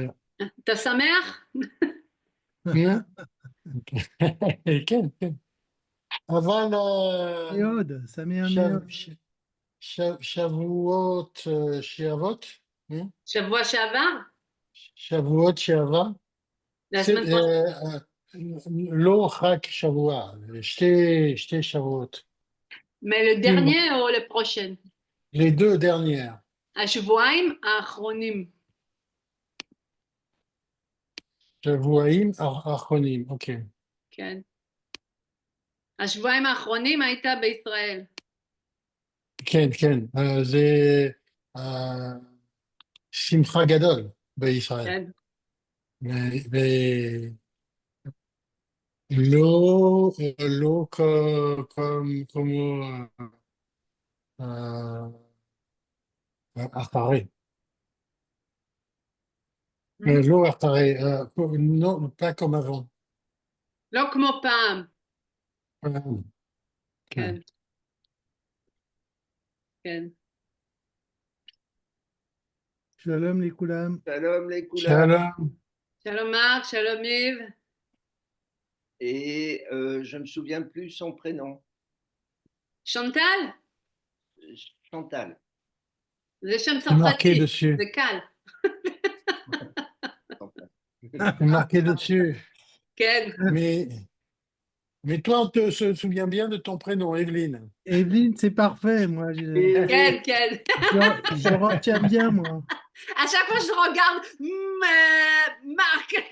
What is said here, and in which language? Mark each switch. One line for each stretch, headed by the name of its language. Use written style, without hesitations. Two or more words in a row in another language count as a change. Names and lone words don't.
Hebrew: אתה שמח? כן, כן. אבל מאוד, שמח מאוד. שבועות שעברות, שבוע שעבר? שבועות שעבר,
French: La semaine prochaine.
Hebrew: לא רק שבוע, שתי שבועות.
French: Mais le dernier ou le prochain? Les deux dernières.
Hebrew: השבועיים האחרונים. שבועיים האחרונים, אוקיי. כן. השבועיים האחרונים היית בישראל. כן, כן. זה שמחה גדול בישראל. כן. ולא כמו אחרי. לא אחרי,
French: non, pas comme avant.
Hebrew: לא כמו פעם. כן. כן. כן. שלום לכולם.
French: Shalom les couleurs.
Hebrew: שלום. שלום מרק, שלום יב.
French: Et je ne me souviens plus son prénom. Chantal? Chantal.
Hebrew: זה שם
French: C'est marqué
Hebrew: צרפתי.
French: dessus.
Hebrew: זה קל.
French: C'est marqué dessus.
Hebrew: כן.
French: Mais toi, on se souvient bien de ton prénom, Evelyne. Evelyne, c'est parfait, moi.
Hebrew: כן, כן.
French: Je retiens bien, moi. À chaque fois, je regarde Marc.